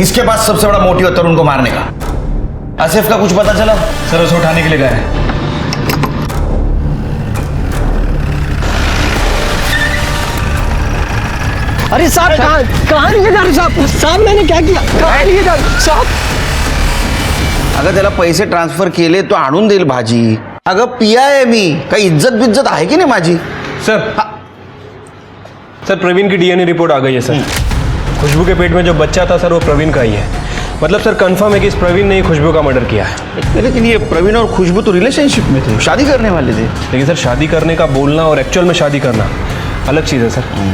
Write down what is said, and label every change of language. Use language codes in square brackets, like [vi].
[hi] इसके पास सबसे बड़ा मोटिव है तरुण को मारने का। आसिफ का कुछ पता चला? सर उसे उठाने के लिए गए हैं। अरे साहब, कहाँ लेके जा रहे साहब? साहब मैंने क्या किया? कहाँ लेके जा रहे साहब? [mr] अगं त्याला पैसे ट्रान्सफर केले तो आणून देईल भाजी। अगं पिया आहे मी, काही इज्जत बिज्जत आहे की नाही माझी? [hi] सर प्रवीण की डीएनए रिपोर्ट आ गई है सर। खुशबू के पेट में जो बच्चा था सर वो प्रवीण का ही है। मतलब सर कंफर्म है कि इस प्रवीण ने ही खुशबू का मर्डर किया है। लेकिन ये प्रवीण और खुशबू तो रिलेशनशिप में थे, शादी करने वाले थे। लेकिन सर शादी करने का बोलना और एक्चुअल में शादी करना अलग चीज़ है सर।